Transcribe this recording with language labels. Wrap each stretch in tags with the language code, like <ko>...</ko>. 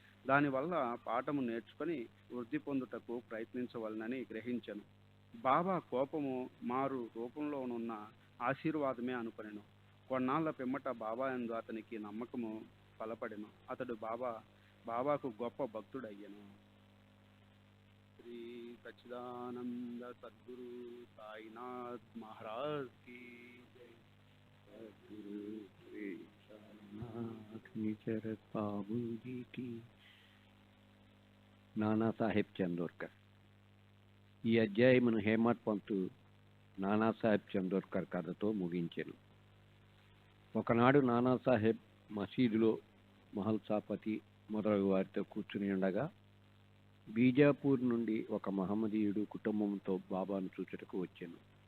<te>దానివల్ల పాఠము నేర్చుకొని వృద్ధి పొందుటకు ప్రయత్నించవలనని గ్రహించెను. బాబా కోపము మారు రూపంలోనున్న ఆశీర్వాదమే అనుకొనెను. కొన్నాళ్ల పిమ్మట బాబా యందు అతనికి నమ్మకము బలపడెను. అతడు బాబాకు గొప్ప భక్తుడయ్యెను.</te> <hi>श्री सच्चिदानंद सद्गुरु साईनाथ महाराज की जय। सद्गुरु श्री साईनाथ निचरत बाबूजी की।</hi> <te>నానాసాహెబ్ చందోర్కర్. ఈ అధ్యాయమును హేమత్ పంతు నానాసాహెబ్ చందోర్కర్ కథతో ముగించెను. ఒకనాడు నానాసాహెబ్ మసీదులో మహల్సాపతి మొదలగు వారితో కూర్చుని ఉండగా బీజాపూర్ నుండి ఒక మహమ్మదీయుడు కుటుంబంతో బాబాను చూచుటకు వచ్చెను.</te>